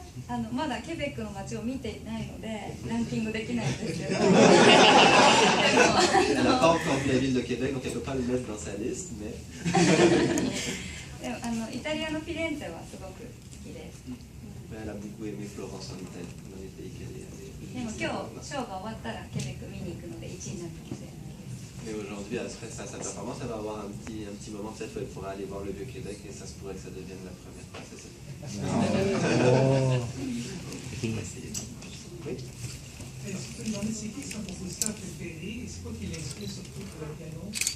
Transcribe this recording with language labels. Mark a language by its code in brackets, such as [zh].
[ja] Ah, まだケベックの街を見ていないのでランキングできないんですけど。 [fr] Elle n'a pas encore vu la ville de Québec, donc elle ne peut pas le mettre dans sa liste, mais... [ja] でもイタリアのフィレンツェはすごく好きです。 [fr] Elle a beaucoup aimé Florence en Italie, dans les pays qu'elle est allée. [ja] でも今日ショーが終わったらケベック見に行くので1位になるかもしれないです。 [fr] Mais aujourd'hui, après sa performance, elle va avoir un petit moment peut-être où elle pourra aller voir le Vieux-Québec et ça se pourrait que ça devienne la première place. Et je peux demander c'est qui son compositeur préféré et c'est quoi qui l'inspire surtout pour le piano?